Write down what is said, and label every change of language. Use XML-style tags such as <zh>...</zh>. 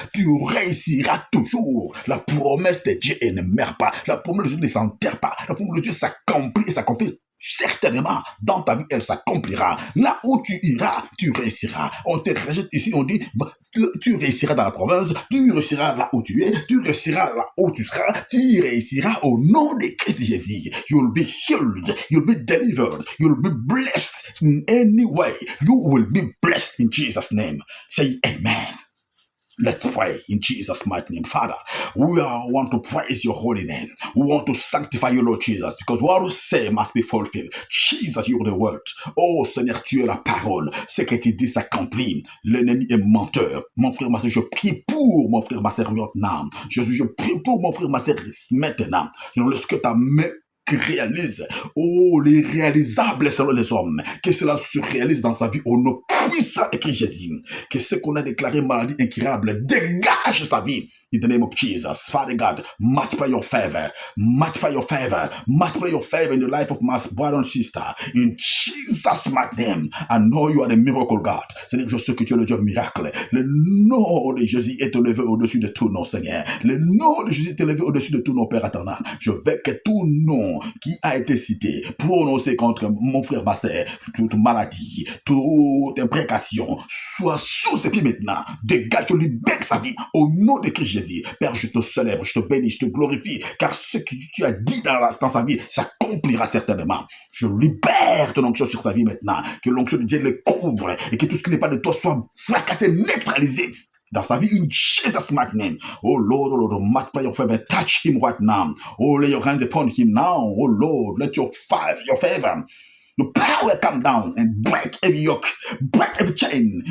<fr>Tu réussiras toujours. La promesse de Dieu, elle ne meurt pas. La promesse de Dieu ne s'enterre pas. La promesse de Dieu s'accomplit et s'accomplit certainement, dans ta vie, elle s'accomplira. Là où tu iras, tu réussiras. On te rejette ici, on dit, tu réussiras dans la province, tu réussiras là où tu es, tu réussiras là où tu seras, tu réussiras au nom de Christ Jésus.</fr> <en>You'll be healed, you'll be delivered, you'll be blessed in any way. You will be blessed in Jesus' name. Say amen. Let's pray in Jesus' mighty name. Father, we want to praise your holy name. We want to sanctify you, Lord Jesus, because what you say must be fulfilled. Jesus, you're the word.</en> <fr>Oh Seigneur, tu es la parole. Ce que tu dis s'accomplit. L'ennemi est menteur. Mon frère, ma soeur, je prie pour mon frère, ma soeur, maintenant. Je prie pour mon frère, ma soeur, maintenant. Lorsque ta main réalise, oh, les réalisables selon les hommes, que cela se réalise dans sa vie au nom puissant de Christ Jésus, que ce qu'on a déclaré maladie incurable dégage sa vie.</fr> <en>In the name of Jesus, Father God, multiply your favor, multiply your favor, multiply your favor in the life of my brother and sister. In Jesus' mighty name, I know you are the miracle God.</en> <fr>C'est-à-dire que je sais que tu es le Dieu miracle. Le nom de Jésus est élevé au-dessus de tout nom, Seigneur. Le nom de Jésus est élevé au-dessus de tout nom, Père éternel. Je veux que tout nom qui a été cité, prononcé contre mon frère, ma sœur, toute maladie, toute imprécation, soit sous ses pieds maintenant. Dégage, je libère sa vie au nom de Christ Jésus. Père, je te célèbre, je te bénis, je te glorifie, car ce que tu as dit dans sa vie s'accomplira certainement. Je libère ton onction sur sa vie maintenant, que l'onction de Dieu le couvre et que tout ce qui n'est pas de toi soit fracassé, neutralisé dans sa vie</fr> <en>in Jesus' mighty name. Oh Lord, multiply your favor, touch him right now. Oh, lay your hands upon him now. Oh Lord, let your favor, your power come down and break every yoke, break every chain.</en>